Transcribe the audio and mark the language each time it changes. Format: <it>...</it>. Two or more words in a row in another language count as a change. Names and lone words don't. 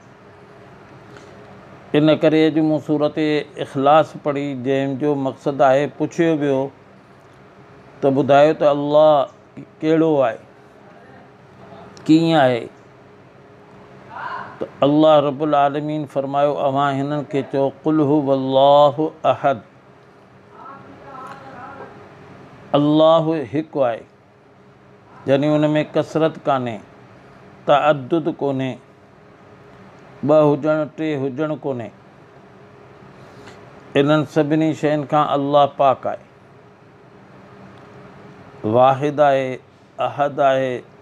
<sd>इन करे अॼु मूं सूरत इख़लास पढ़ी जंहिंजो मक़सदु आहे, पुछियो वियो त ॿुधायो त अल्लाह कहिड़ो आहे, कीअं आहे? त</sd> <ar>الله رب العالمين</ar> <sd>फ़रमायो, अवां हिननि खे चओ</sd> <ar>قل هو الله أحد,</ar> <sd>अल्लाह हिकु आहे, यानी उन में कसरत कान्हे, तअद्दुद कोन्हे, ॿ हुजणु टे हुजणु कोन्हे। इन्हनि सभिनी शयुनि खां अल्लाह पाक आहे, वाहिद आहे, अहद आहे।</sd>